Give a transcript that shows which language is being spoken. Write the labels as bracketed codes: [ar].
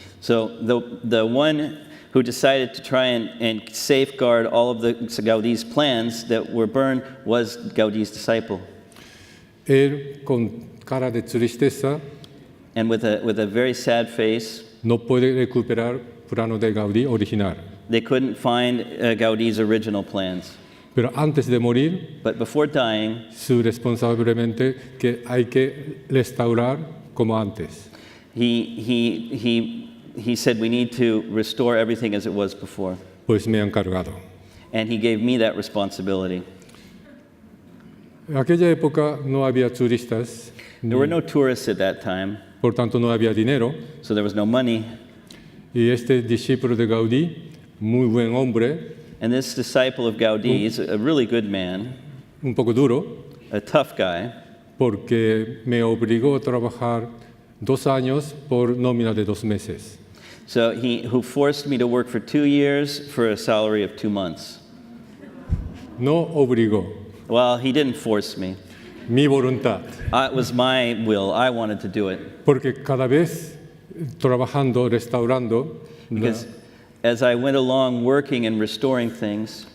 [en] So the one who decided to try and safeguard all of the Gaudí's plans that were burned was Gaudí's disciple. [es] Él, con cara de tristeza, [en] And with a very sad face, [es] no puede recuperar plano de Gaudí original. [en] they couldn't find Gaudí's original plans. [es] Pero antes de morir, [en] But before dying, [es] su responsablemente que hay que restaurar como antes. [en] he said we need to restore everything as it was before. [es] Pues me han cargado. [en] And he gave me that responsibility. [es] En aquella época no había turistas, [en] There were no tourists at that time, [es] por tanto no había dinero. [en] so there was no money. [es] Y este discípulo de Gaudí, muy buen hombre, [en] And this disciple of Gaudí is a really good man, [es] un poco duro, [en] a tough guy, [es] porque me obligó a trabajar 2 años por nómina de 2 meses. [en] so who forced me to work for 2 years for a salary of 2 months. [es] No obligó, [en] Well, he didn't force me. [es] mi voluntad. [en] It was my will. I wanted to do it. [es] Porque cada vez trabajando, restaurando, [en] Because as I went along working and restoring things,